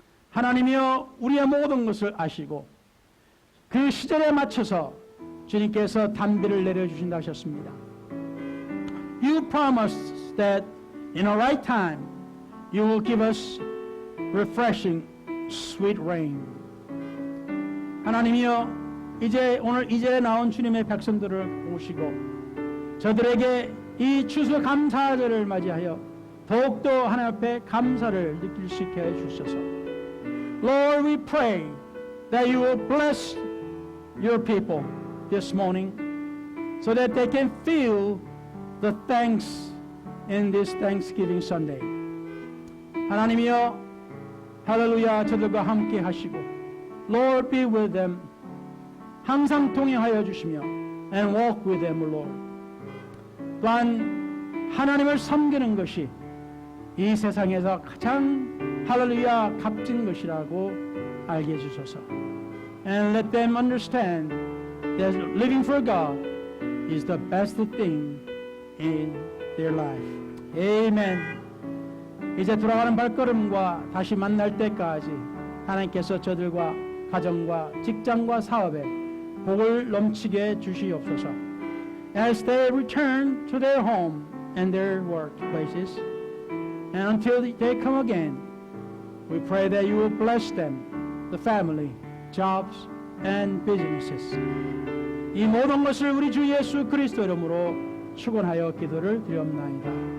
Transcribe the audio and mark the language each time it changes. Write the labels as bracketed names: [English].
[Korean] 하나님이여, 우리의 모든 것을 아시고 그 시절에 맞춰서 주님께서 단비를 내려주신다 하셨습니다. [English] You promised that in a right time you will give us refreshing sweet rain. [Korean] 하나님이여, 이제 오늘 이 절에 나온 주님의 백성들을 모시고 저들에게 이 추수 감사절을 맞이하여 더욱더 하나님 앞에 감사를 느낄 수 있게 해주셔서, [English] Lord, we pray that you will bless your people this morning so that they can feel the thanks in this Thanksgiving Sunday. [Korean] 하나님이여, 할렐루야, 저들과 함께 하시고 [English] Lord, be with them. [Korean] 항상 동행하여 주시며 [English] and walk with them, Lord. [Korean] 또한 하나님을 섬기는 것이 이 세상에서 가장 할렐루야 값진 것이라고 알게 해주소서. [English] And let them understand that living for God is the best thing in their life. Amen. [Korean] 이제 돌아가는 발걸음과 다시 만날 때까지 하나님께서 저들과 가정과 직장과 사업에 복을 넘치게 주시옵소서. [English] As they return to their home and their workplaces, and until they come again, we pray that you will bless them, the family, jobs, and businesses. [Korean] 이 모든 것을 우리 주 예수 그리스도 이름으로 축원하여 기도를 드리옵나이다.